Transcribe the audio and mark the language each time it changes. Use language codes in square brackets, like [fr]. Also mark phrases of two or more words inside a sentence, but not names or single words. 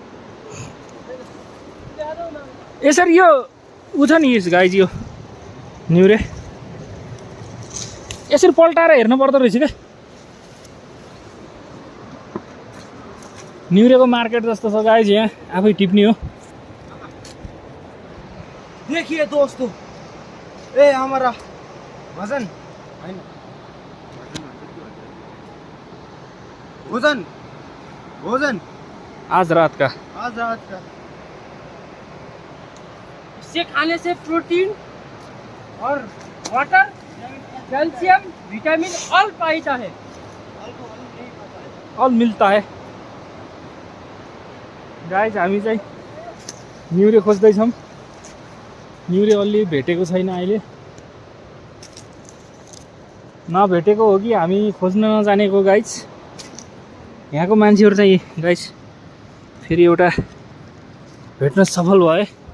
[ne] यसरी यो उ छ नि गाइज, यो न्युरे यसरी पल्टाएर हेर्नु पर्दो रहेछ क्या। न्युरेको मार्केट जस्तो छ गाइज, यहाँ आफै टिप्ने हो। [hi] देखिए दोस्तों, ए हमारा भजन हैन, भोजन भोजन आज रात का इसे खाने से प्रोटीन और वाटर, कैल्शियम, विटामिन ऑल पाइता है। अल मिल्ता है गाइज। [ne] हामी चाहिँ न्युरे खोज्दैछौँ। न्युरे अलि भेटेको छैन अहिले। नभेटेको हो कि हामी खोज्न नजानेको गाइज। यहाँको मान्छेहरू चाहिँ गाइज फेरि एउटा भेट्न सफल भए।